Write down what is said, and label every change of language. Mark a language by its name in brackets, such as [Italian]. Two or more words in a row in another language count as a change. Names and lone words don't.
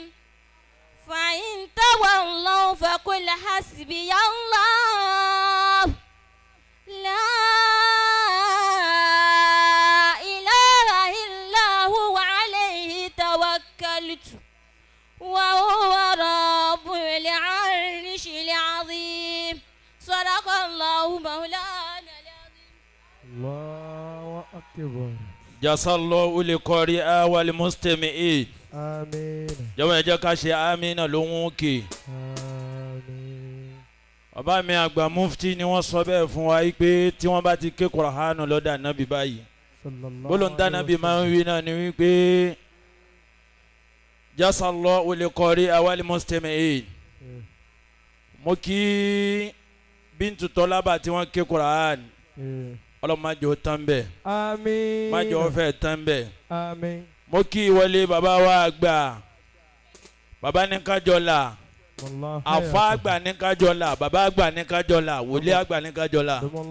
[Arabic] فإن تولوا فقل حسبي الله لا إله إلا هو عليه توكلت وهو رب العرش العظيم. صدق الله مولانا العظيم. الله أكبر. جزا الله القارئ والمستمعين. آمين. [Yoruba] jọ̀wọ́ ẹ jẹ́ ká ṣe àmín lóhùn òkè. [Arabic] آمين. [Yoruba] bàbá mi àgbà mufti ni wọ́n sọ bẹ́ẹ̀ fún wa pé tí wọ́n bá ti ké Kùránì lọ́dọ̀ ànábì báyìí gbólóńtà ànábì máa ń wí náà ni wípé [Arabic] jazا الله القارئ والمستمعين. [Yoruba] mo kí Bintu Tọ́lábà tí wọ́n ké Kùránì ọlọ́run má jẹ́ ó tán bẹ́ẹ̀. Àmín. má jẹ́ ó fẹ́ tán bẹ́ẹ̀. Àmín. mo kí ìwọlé bàbá wa àgbà bàbá ní kájọlá àfa àgbà ní kájọlá bàbá àgbà ní kájọlá wòlíì àgbà ní kájọlá.